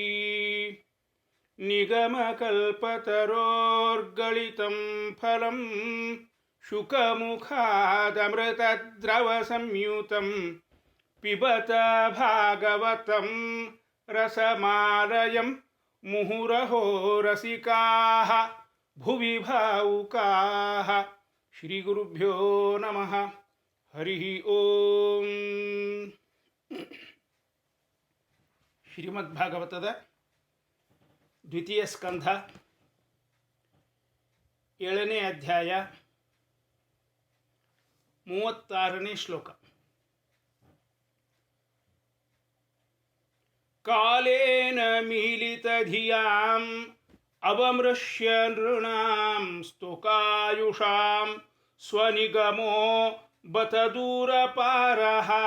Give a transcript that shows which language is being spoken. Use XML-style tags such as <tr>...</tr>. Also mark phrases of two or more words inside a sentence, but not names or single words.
<sa>निगमकल्पतरोर्गलितं फलं शुकमुखादमृतद्रवसंयुतं पिबत भागवतं रसमालयं मुहुरहो रसिकाः भुवि भावुकाः। श्रीगुरुभ्यो नमः। हरिः ಓಂ।</sa> <kn>ಶ್ರೀಮದ್ಭಾಗವತದ ದ್ವಿತೀಯ ಸ್ಕಂಧ 7ನೇ ಅಧ್ಯಾಯ 36ನೇ ಶ್ಲೋಕ.</kn> <sa>ಕಾಲೇನ ಮೀಲಿತಧಿಯಾಂ ಅವಮೃಶ್ಯ ನೃಣಾಂ ಸ್ತೋಕಾಯುಷಾಂ ಸ್ವನಿಗಮೋ ಬತ ದೂರಪಾರಃ</sa>